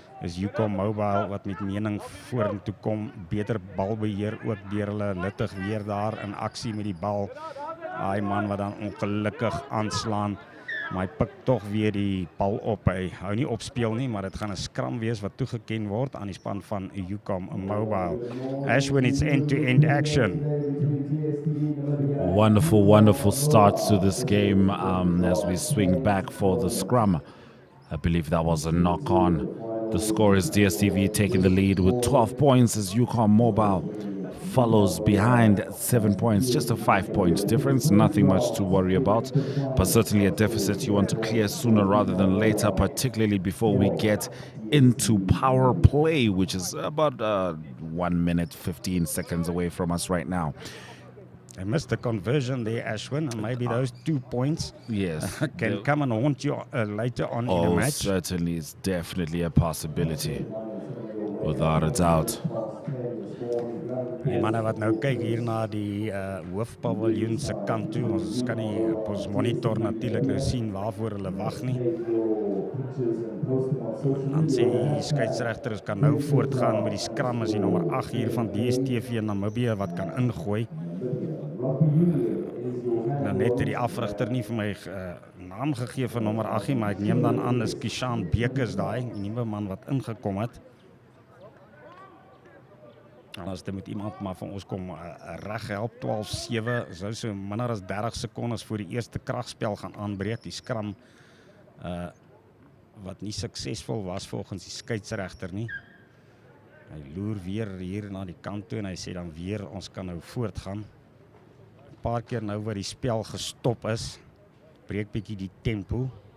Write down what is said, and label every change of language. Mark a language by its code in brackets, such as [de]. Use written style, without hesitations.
[af] Is Ucom Mobile wat met mening vorentoe kom, beter balbeheer ook deur hulle. Littig weer daar in aksie met die bal. Daai man wat dan ongelukkig aanslaan, Maar hy pik tog weer die bal op. Hy hou nie opspeel nie, maar dit gaan 'n skram wees wat toegeken word aan die span van Ucom Mobile. [en] Ashwin, it's end-to-end action. Wonderful, wonderful start to this game as we swing back for the scrum. I believe that was a knock-on. The score is DSTV taking the lead with 12 points as Ucom Mobile follows behind at 7 points. Just a 5-point difference, nothing much to worry about, but certainly a deficit you want to clear sooner rather than later, particularly before we get into power play, which is about 1 minute, 15 seconds away from us right now. I missed the conversion there, Ashwin, and maybe those 2 points can come and haunt you later on in the match. Certainly, it's definitely a possibility, without a doubt. [af] Die manne wat nou kyk hier na die hoofpaviljoen se kant toe, ons kan nie op ons monitor natuurlik nou sien waarvoor hulle wag nie. Dan sê die skeieregters kan nou voortgaan met die skram as die nommer 8 hier van DSTV in Namibië wat kan ingooi. Nou net die afrigter nie vir my naam gegee vir nommer 8 nie, maar ek neem dan aan is Kishan Bekes daai, die nuwe man wat ingekom het. En as dit moet iemand maar van ons kom reg help, 12-7, sou so minder as 30 sekondes voor die eerste kragspel gaan aanbreek. Die skram wat nie suksesvol was volgens die skeieregter nie. Hy loer weer hier na die kant toe en hy sê dan weer ons kan nou voortgaan. 'n Paar keer nou waar die spel gestop is, breek bietjie die tempo.